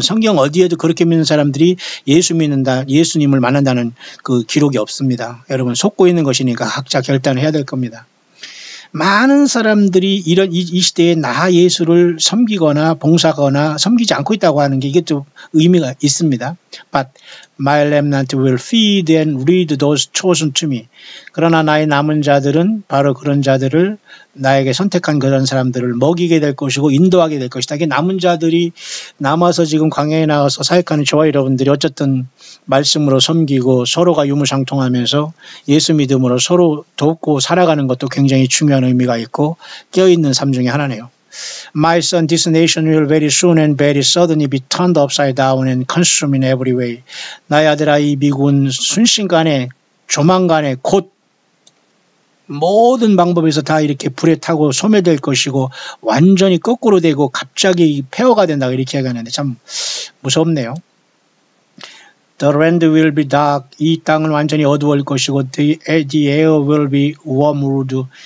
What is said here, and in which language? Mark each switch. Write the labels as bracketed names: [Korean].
[Korean] 성경 어디에도 그렇게 믿는 사람들이 예수님을 만난다는 그 기록이 없습니다. 여러분, 속고 있는 것이니까 각자 결단을 해야 될 겁니다. 많은 사람들이 이 시대에 나 예수를 섬기거나 봉사하거나 섬기지 않고 있다고 하는 게 이게 또 의미가 있습니다. [English] But my remnant will feed and lead those chosen to me. [Korean] 그러나 나의 남은 자들은 바로 그런 자들을 나에게 선택한 그런 사람들을 먹이게 될 것이고 인도하게 될 것이다. 이게 남은 자들이 남아서 지금 광야에 나가서 사역하는 저와 여러분들이 어쨌든 말씀으로 섬기고 서로가 유무상통하면서 예수 믿음으로 서로 돕고 살아가는 것도 굉장히 중요한 의미가 있고 껴있는 삶 중에 하나네요. [English] My son, this nation will very soon and very suddenly be turned upside down and consumed in every way. [Korean] 나의 아들아, 이 미국은 순식간에 조만간에 곧 모든 방법에서 다 이렇게 불에 타고 소멸될 것이고 완전히 거꾸로 되고 갑자기 폐허가 된다 이렇게 얘기하는데 참 무섭네요. [English] The land will be dark. [Korean] 이 땅은 완전히 어두울 것이고 [English] the air will be wormwood.